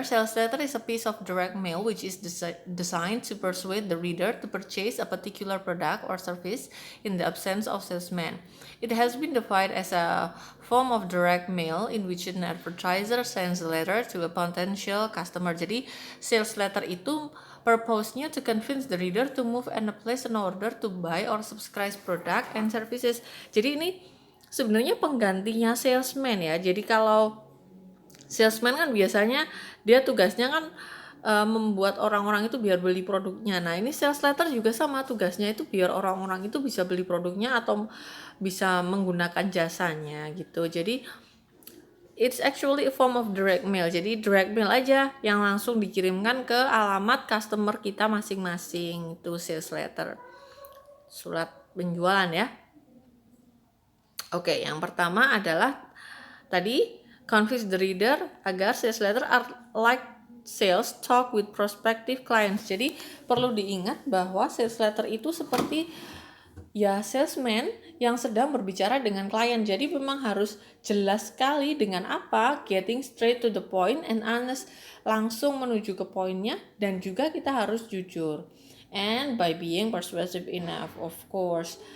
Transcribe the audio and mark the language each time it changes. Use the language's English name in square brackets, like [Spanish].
[English] Sales letter is a piece of direct mail which is designed to persuade the reader to purchase a particular product or service in the absence of salesman. It has been defined as a form of direct mail in which an advertiser sends a letter to a potential customer. [Indonesian] Jadi, sales letter itu purpose-nya [English] to convince the reader to move and place an order to buy or subscribe product and services. [Indonesian] Jadi ini sebenarnya penggantinya salesman ya. Jadi kalau salesman kan biasanya dia tugasnya kan membuat orang-orang itu biar beli produknya. Nah ini sales letter juga sama, tugasnya itu biar orang-orang itu bisa beli produknya atau bisa menggunakan jasanya gitu. Jadi [English] it's actually a form of direct mail. [Indonesian] Jadi direct mail aja yang langsung dikirimkan ke alamat customer kita masing-masing. Itu sales letter, surat penjualan ya. Oke, yang pertama adalah tadi [English] convince the reader [Indonesian] agar [English] sales letter are like sales talk with prospective clients. [Indonesian] Jadi perlu diingat bahwa sales letter itu seperti ya salesman yang sedang berbicara dengan klien. Jadi memang harus jelas sekali dengan apa, [English] getting straight to the point and honest, [Indonesian] langsung menuju ke poinnya, dan juga kita harus jujur. [English] And by being persuasive enough, of course.